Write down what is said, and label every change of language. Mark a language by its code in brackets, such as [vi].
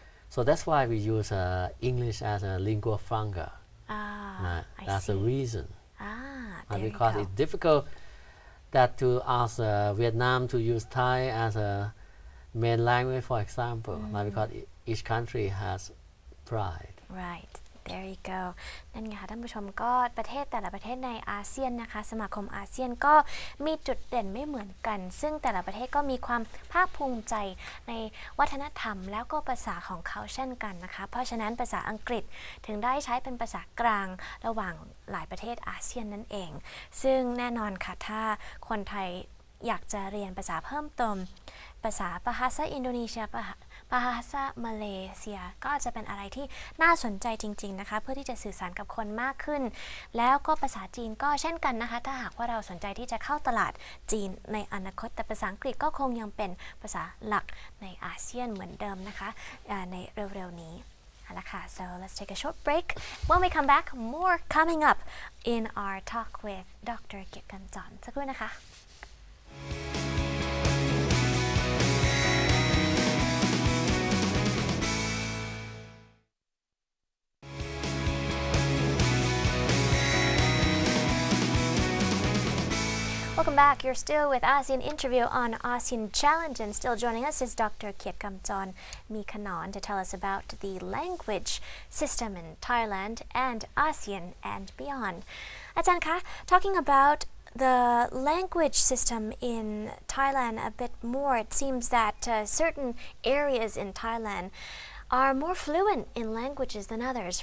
[en] So that's why we use English as a lingua franca. I That's see. the reason. There you Because go. it's difficult that to ask Vietnam to use Thai as a main language, for example, because each country has pride. Right there you go [th] นั่นไงค่ะท่านผู้ชมก็ประเทศแต่ละประเทศในอาเซียนนะคะสมาคมอาเซียนก็มีจุดเด่นไม่เหมือนกันซึ่งแต่ละประเทศก็มีความภาคภูมิใจในวัฒนธรรมแล้วก็ภาษาของเขาเช่นกันนะคะเพราะฉะนั้นภาษาอังกฤษถึงได้ใช้เป็นภาษากลางระหว่างหลายประเทศอาเซียนนั่นเองซึ่งแน่นอนค่ะถ้าคนไทยอยากจะเรียนภาษาเพิ่มเติม ภาษาBahasa Indonesia Bahasa Malaysia ก็จะเป็นอะไรที่น่าสนใจจริงๆนะคะเพื่อที่จะสื่อสารกับคนมากขึ้นแล้วก็ภาษาจีนก็เช่นกันนะคะถ้าหากว่าเราสนใจที่จะเข้าตลาดจีนในอนาคตแต่ภาษาอังกฤษก็คงยังเป็นภาษาหลักในอาเซียนเหมือนเดิมนะคะในเร็วๆนี้ [en] So let's take a short break. When we come back, more coming up in our talk with Dr. [th] เกียรติกำจรสักครู่นะคะ [en] Welcome back. You're still with ASEAN Interview on ASEAN Challenge, and still joining us is Dr. เกียรติกำจรมีขนอน to tell us about the language system in Thailand and ASEAN and beyond. [th] อาจารย์คะ [en] talking about the language system in Thailand a bit more, it seems that certain areas in Thailand are more fluent in languages than others.